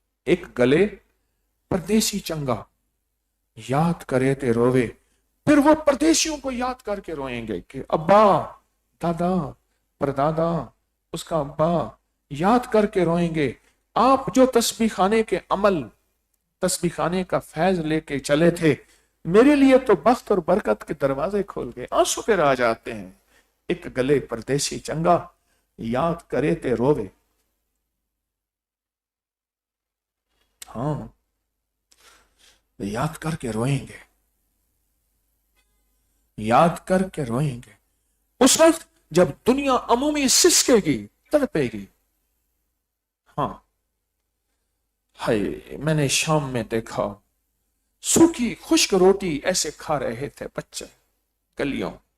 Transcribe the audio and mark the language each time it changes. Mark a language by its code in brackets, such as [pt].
[pa] ایک گلے پردیسی چنگا یاد کرے تے روے. [ur] پھر وہ پردیسیوں کو یاد کر کے روئیں گے کہ ابا، دادا، پردادا، اس کا ابا، یاد کر کے روئیں گے. آپ جو تسبیح خانے کے عمل، تسبیح خانے کا فیض لے کے چلے تھے، میرے لیے تو بخت اور برکت کے دروازے کھول گئے. آنسو پھر آ جاتے ہیں. [pa] ایک گلے پردیسی چنگا یاد کرے تے روے. [ur] ہاں، یاد کر کے روئیں گے، یاد کر کے روئیں گے. اس وقت جب دنیا عمومی سسکے گی، تڑپے گی. ہاں، ہائے، میں نے شام میں دیکھا سوکھی خشک روٹی ایسے کھا رہے تھے بچے گلیوں.